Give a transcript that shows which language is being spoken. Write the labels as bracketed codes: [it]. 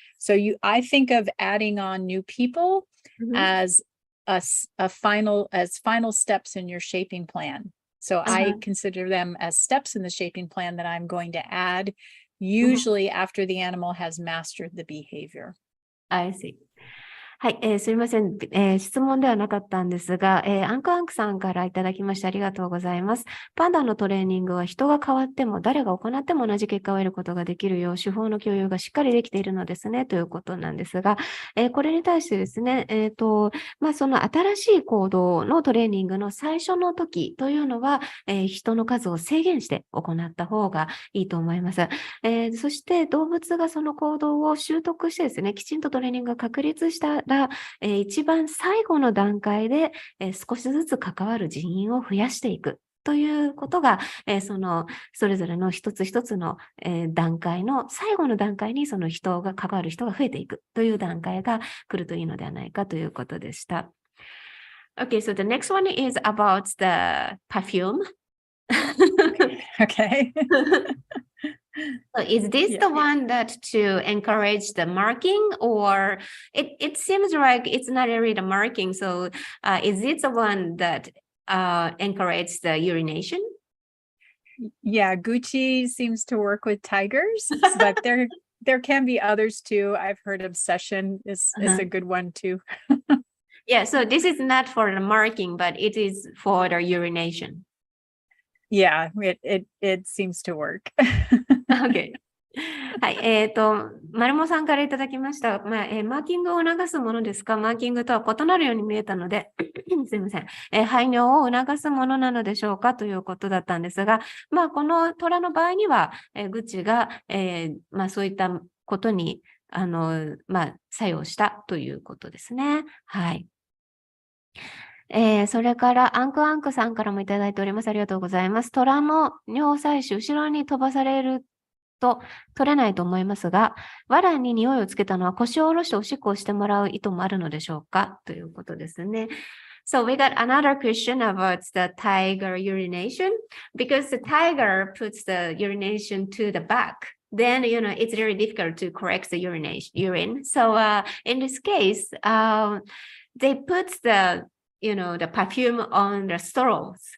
[en] So I think of adding on new people as final steps in your shaping plan. So I consider them as steps in the shaping plan that I'm going to add, usually after the animal has mastered the behavior. I see. [ja] はい、すみません、質問ではなかったんですが、アンクアンクさんからいただきましてありがとうございます。パンダのトレーニングは人が変わっても誰が行っても同じ結果を得ることができるよう手法の共有がしっかりできているのですねということなんですが、これに対してですね、その新しい行動のトレーニングの最初の時というのは、人の数を制限して行った方がいいと思います。そして動物がその行動を習得してですね、きちんとトレーニングが確立したら、一番最後の段階で、少しずつ関わる人員を増やしていくということが、それぞれの一つ一つの、段階の最後の段階にその人が関わる人が増えていくという段階が来るといいのではないかということでした。 [en] Okay, so the next one is about the perfume. Okay. So is this Yeah. the one that to encourage the marking, or it seems like it's not really the marking. So is it the one that encourages the urination? Yeah, Gucci seems to work with tigers, but there can be others too. I've heard obsession is a good one too. Yeah, so this is not for the marking, but it is for the urination. Yeah, it seems to work. Okay. [ja] はい、マルモさんからいただきました。マーキングを促すものですか？マーキングとは異なるように見えたので、すいません、排尿を促すものなのでしょうかということだったんですが、この虎の場合には、グッチが、そういったことに、作用したということですね。はい。それからアンクアンクさんからもいただいております。ありがとうございます。虎の尿採取、後ろに飛ばされると取れないと思いますが、藁に匂いをつけたのは腰を下ろしておしっこをしてもらう意図もあるのでしょうかということですね。 [en] So we got another question about the tiger urination, because the tiger puts the urination to the back. Then, it's very difficult to correct the urine. So in this case, they put the perfume on the straws.